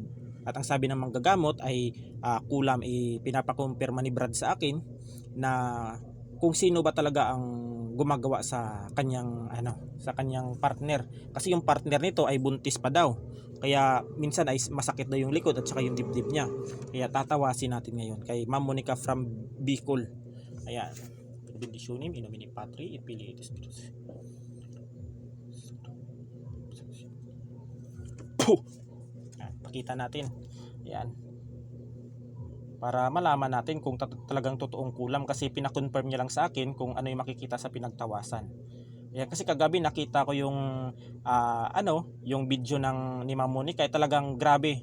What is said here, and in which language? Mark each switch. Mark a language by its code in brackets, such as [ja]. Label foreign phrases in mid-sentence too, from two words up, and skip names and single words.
[tl] At ang sabi ng manggagamot ay kulam. Pinapakumpirma ni Brad sa akin na kung sino ba talaga ang gumagawa sa kanyang partner, kasi yung partner nito ay buntis pa daw, kaya minsan ay masakit daw yung likod at saka yung dibdib niya. Kaya tatawasin natin ngayon kay Ma'am Monica from Bicol. Ayan. [la] Benditionem in nomine Patri et Filii et Spiritus. [tl] Pakita natin. Ayan. Para malaman natin kung talagang totoong kulam, kasi pina-confirm niya lang sa akin kung ano yung makikita sa pinagtawasan. Ayan, kasi kagabi nakita ko yung yung video ni Ma'am Monica, ay talagang grabe.